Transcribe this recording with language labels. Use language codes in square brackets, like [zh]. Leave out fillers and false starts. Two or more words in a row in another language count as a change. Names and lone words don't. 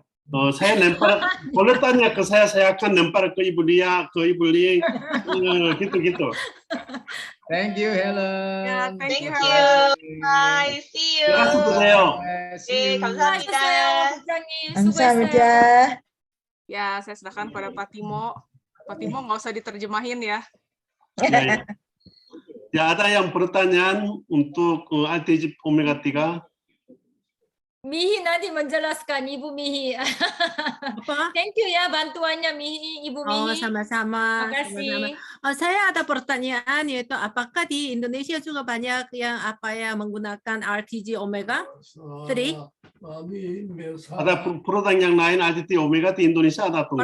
[id] Saya lempar, boleh tanya ke saya akan lempar ke Ibu Lia, gitu. [en] Thank you, Helen. Ya, thank you, Thank Helen. you. Bye. See you. [id] Terima kasih Budeo. [ko] 네, 감사합니다. 수고하셨어요, 부장님. 감사합니다. 수고했어요. [id] Ya, saya serahkan pada Pak Timo. Pak Timo nggak usah diterjemahin ya. Ya, ya, ada yang pertanyaan untuk RTG Omega 3? Mihi nanti menjelaskan, Ibu Mihi. Apa? [en] Thank you [id] ya bantuannya Mihi, Ibu Mihi. Sama-sama. Terima kasih. sama-sama. Saya ada pertanyaan yaitu apakah di Indonesia juga banyak yang menggunakan RTG omega 3? Ada produk yang lain RTG Omega di Indonesia ada tuh?